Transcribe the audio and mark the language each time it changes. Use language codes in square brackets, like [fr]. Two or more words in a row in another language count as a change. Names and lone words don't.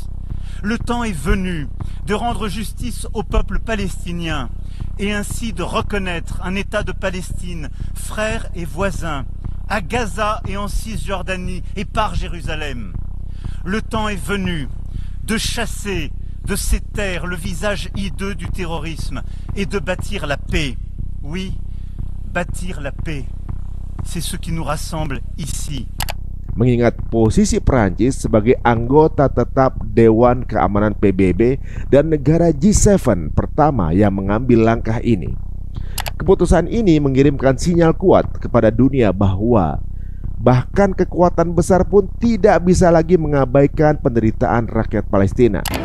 [fr] Le temps est venu de rendre justice au peuple palestinien et ainsi de reconnaître un État de Palestine, frère et voisin, à Gaza et en Cisjordanie et par Jérusalem. Le temps est venu de chasser de ces terres le visage hideux du terrorisme et de bâtir la paix. Oui, bâtir la paix. C'est ce qui nous rassemble ici. [id] Mengingat posisi Perancis sebagai anggota tetap Dewan Keamanan PBB dan negara G7 pertama yang mengambil langkah ini. Keputusan ini mengirimkan sinyal kuat kepada dunia bahwa bahkan kekuatan besar pun tidak bisa lagi mengabaikan penderitaan rakyat Palestina.